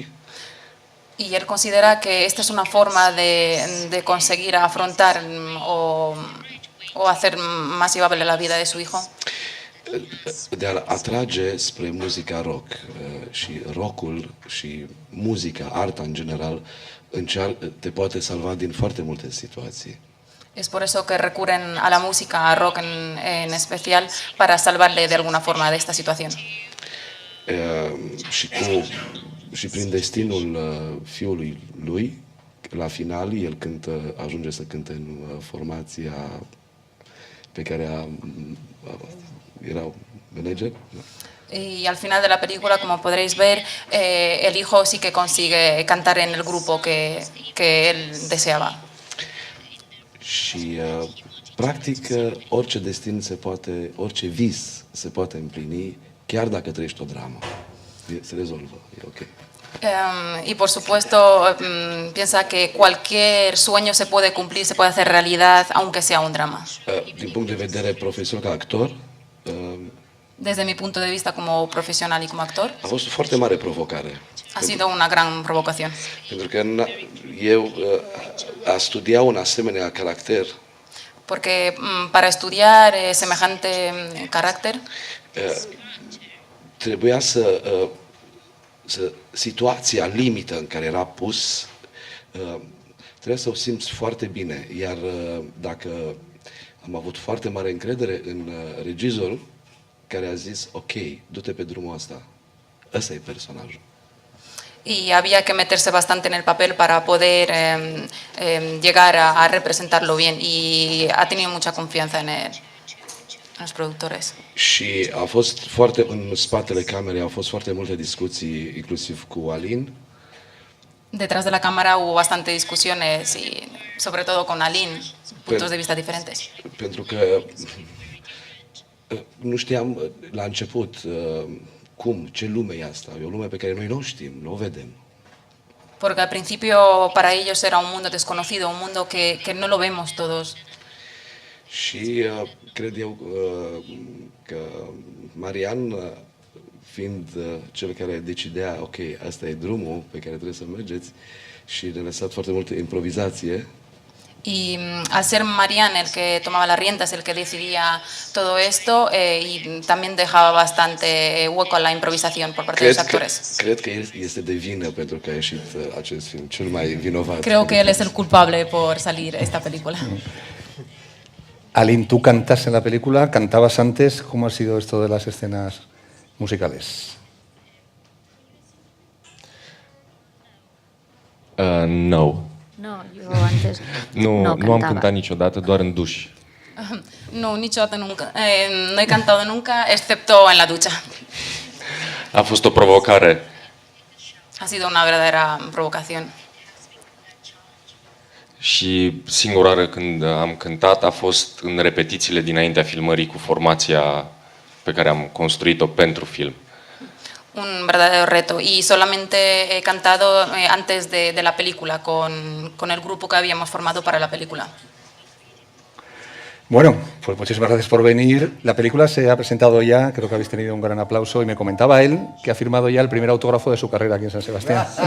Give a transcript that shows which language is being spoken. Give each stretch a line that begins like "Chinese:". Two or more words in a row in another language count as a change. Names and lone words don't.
Spanish: Y él considera que esta es una forma de conseguir afrontar o hacer más llevable la vida de su hijo.
Romanian: De a atrage spre muzica rock și rockul și muzica, arta în general, te poate salva din foarte multe situații.
Spanish: Es por eso que recurren a la música, a rock en especial, para salvarle de alguna forma de esta situación.
Romanian: Și prin destinul fiului lui, la final, el ajunge să cânte în formația pe care era manager.
Spanish: Y al final de la película, como podréis ver, el hijo sí que consigue cantar en el grupo que él deseaba.
Romanian: Și practic orice destin orice vis se poate împlini, chiar dacă trăiești o dramă. Se rezolvă, e ok.
Spanish: Y por supuesto piensa que cualquier sueño se puede cumplir, se puede hacer realidad, aunque sea un drama.
Romanian: Din punct de vedere profesional ca actor,
Spanish: desde mi punto de vista como profesional y como actor,
Romanian: a fost o foarte mare provocare.
Spanish: Ha sido una gran provocación.
Romanian: Pentru că eu a studia un asemenea caracter,
Spanish: porque para estudiar semejante carácter
Romanian: trebuia situația limită în care era pus trebuie să o simți foarte bine, iar dacă am avut foarte mare încredere în regizorul care a zis ok, du-te pe drumul ăsta, ăsta e personajul.
Spanish: Y había que meterse bastante en el papel para poder llegar a representarlo bien, y ha tenido mucha confianza en los productores.
Romanian: Și a fost foarte, în spatele camerei au fost foarte multe discuții, inclusiv cu Alin.
Spanish: Detrás de la cámara hubo bastante discusiones, y sobre todo con Alin, puntos de vista diferentes.
Romanian: Pentru că nu știam la început ce lume e asta, e o lume pe care noi nu știm, nu o vedem.
Spanish: Porque al principio para ellos era un mundo desconocido, un mundo que no lo vemos todos.
Romanian: Și cred eu că Marian, fiind cel care decidea, ok, asta e drumul pe care trebuie să mergeți, și ne-a lăsat foarte multă improvizație.
Spanish: Y al ser Marian el que tomaba las riendas, el que decidía todo esto, y también dejaba bastante hueco a la improvisación por parte de los actores.
Romanian: Cred că este de vină pentru că a ieșit acest film, cel mai vinovat.
Spanish: Creo que él es el culpable por salir esta película. Alin, tú cantas en la película, cantabas antes, ¿cómo ha sido esto de las escenas musicales? No.
Romanian: No, eu antes nu am cântat niciodată, doar în duș. No, niciodată nunca.
Spanish: No he cantado nunca, excepto en la ducha.
Romanian: A fost o provocare.
Spanish: Ha sido una verdadera provocación.
Romanian: Și singura oară când am cântat a fost în repetițiile dinaintea filmării cu formația pe care am construit-o pentru film.
Spanish: Un verdadero reto, y solamente he cantado antes de la película con el grupo que habíamos formado para la película. Bueno, pues muchísimas gracias por venir. La película se ha presentado ya, creo que habéis tenido un gran aplauso, y me comentaba él que ha firmado ya el primer autógrafo de su carrera aquí en San Sebastián.